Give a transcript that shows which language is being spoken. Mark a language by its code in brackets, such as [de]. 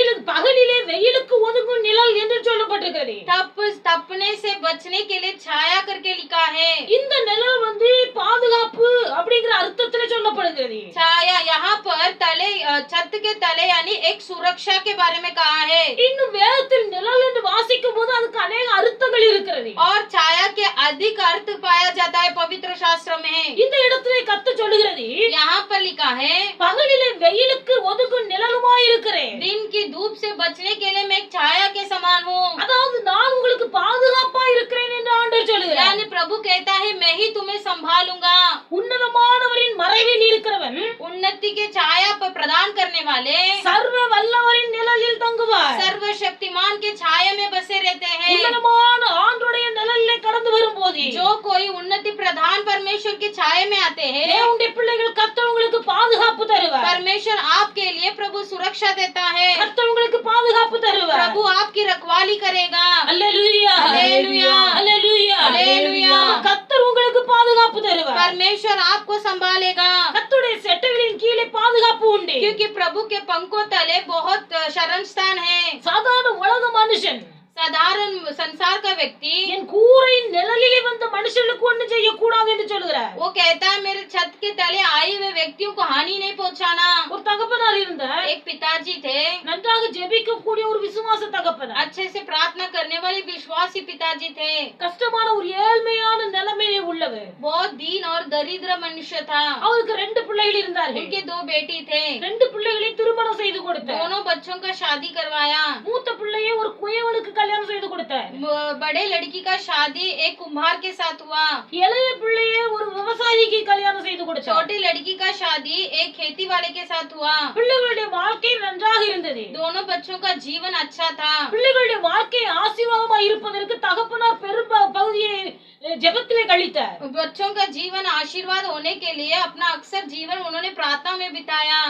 [ta] பகலிலே வெயிலுக்கு ஒதுங்கும் நிழல் என்று சொல்லப்பட்டிருக்கிறது. [hi] तपने से बचने के लिए छाया करके लिखा है. [ta] இந்த நிழல் வந்து பாதுகாப்பு அப்படிங்கிற அர்த்தத்துல சொல்லப்படுகிறது. [hi] छाया यहाँ पर तले छत के तले यानी एक सुरक्षा के बारे में कहा है. [ta] இன்னும் வேதத்தில் நிழல் என்று வாசிக்கும் போது அதுக்கு [hi] अनेक [ta] அர்த்தங்கள் இருக்கிறது. [hi] और छाया के अधिक अर्थ पाया जाता है पवित्र शास्त्र में. [ta] இந்த இடத்திலே கர்த்தர் சொல்லுகிறது, [hi] यहाँ पर लिखा है [ta] பகலிலே வெயிலுக்கு ஒதுங்கும் நிழலுமாய் இருக்கிறேன். [hi] दिन की धूप से बचने के लिए मैं एक छाया के समान हूँ. [ta] அதாவது நான் உங்களுக்கு பாதுகாப்பா இருக்கிறேன் என்று ஆண்டவர் சொல்லுகிறார். [hi] यानी प्रभु कहता है मैं ही तुम्हें संभालूंगा. [ta] உன்னதமானவரின் மறைவில் இருக்கிறவன் [hi] उन्नति के छाया पर प्रदान करने वाले [ta] சர்வ வல்லவரின் நிழலில் தங்குவார். [hi] सर्वशक्तिमान के छाया में बसे रहते हैं. [ta] உன்னதமான ஆண்டவருடைய நிழலிலே கடந்து வரும்போது [hi] जो कोई उन्नति प्रधान परमेश्वर की छाया में आते हैं, [ta] தேவனுடைய பிள்ளைகள் கர்த்தர் உங்களுக்கு பாதுகாப்பு தருவார். [hi] परमेश्वर आपके लिए प्रभु सुरक्षा देता है. [ta] கர்த்தர் உங்களுக்கு பாதுகாப்பு தருவார். [hi] प्रभु आपकी रखवाली करेगा. அல்லேலூயா அல்லேலூயா அல்லேலூயா அல்லேலூயா. கர்த்தர் உங்களுக்கு பாதுகாப்பு தருவார். परमेश्वर आपको संभालेगा. [ta] கர்த்தருடைய செட்டைகளின் கீழே பாதுகாப்பு உண்டு. [hi] क्योंकि प्रभु के पंखों तले बहुत शरण स्थान है. [ta] சாதாரண உலக மனுஷன் [hi] साधारण संसार का व्यक्ति [ta] என் கூரையின் நிழலிலே வந்த மனுஷனுக்கு ஒன்றும் செய்யக்கூடாது என்று சொல்கிறார். [hi] वो कहता है मेरे छत के तले आए हुए व्यक्तियों को हानि नहीं पहुंचाना. [ta] ஒரு தகப்பனார் இருந்தார். [hi] एक पिताजी थे, [ta] நன்றாக ஜெபிக்கக்கூடிய ஒரு விசுவாச தகப்பனார். [hi] अच्छे से प्रार्थना करने वाले विश्वासी पिताजी थे. [ta] கஷ்டமான ஒரு ஏழ்மையான நிலைமையிலே உள்ளவர். [hi] बहुत दीन और दरिद्र मनुष्य था. [ta] அவருக்கு 2 பிள்ளைகள் இருந்தார்கள். [hi] उनके 2 बेटी थे. [ta] 2 பிள்ளைகளையும் திருமணம் செய்து கொடுத்தார். [hi] दोनों बच्चों का शादी करवाया. [ta] மூத்த பிள்ளையை ஒரு குயவனுக்கு கல்யாணம் செய்து கொடுத்தார். [hi] बड़े लड़की का शादी एक कुम्हार के साथ हुआ. [ta] இளைய பிள்ளையை ஒரு விவசாயிக்கு கல்யாணம் செய்து கொடுத்தார். [hi] छोटी लड़की का शादी एक खेती वाले के साथ हुआ. [ta] பிள்ளைகளுடைய வாழ்க்கை நன்றாக இருந்தது. [hi] दोनों बच्चों का जीवन अच्छा था. [ta] பிள்ளைகளுடைய வாழ்க்கை ஆசீர்வாதமாக இருப்பதற்கு தகப்பனார் பெரும் பகுதியை ஜெபத்திலே கழித்தார். [hi] बच्चों का जीवन आशीर्वाद होने के लिए अपना अक्सर जीवन उन्होंने प्रार्थना में बिताया.